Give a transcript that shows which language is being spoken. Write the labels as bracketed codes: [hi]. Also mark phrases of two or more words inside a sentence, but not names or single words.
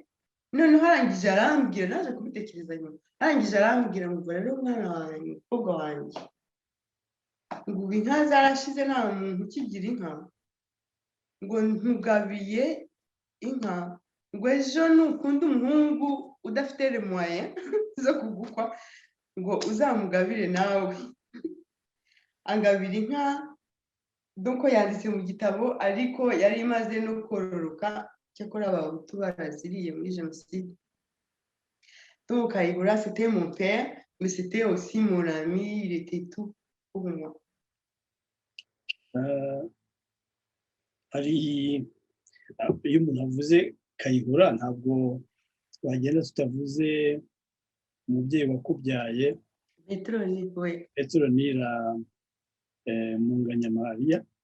[rw] Noneho arangije arambwira, naje kubitekereza nyuma, arangije arambwira ngo rero mwana wanjye, umukobwa wanjye, ngo inka zarashize nta muntu ukigira inka, ngo ntugabiye inka, ngo ejo nukunda umuhungu udafite [fr] les moyens [rw] zo kugukwa ngo uzamugabire nawe. Angabira inka, donc yanditse mu gitabo, ariko yari imaze no kororoka, cyakora abahutu baraziriye muri jenoside. [fr] Donc Kayihura c'était mon père, mais c'était aussi mon ami, il était tout pour moi. [rw] Hari iyo umuntu avuze Kayihura ntabwo twagenda tutavuze umubyeyi wakubyaye Petronila Munganyamariya.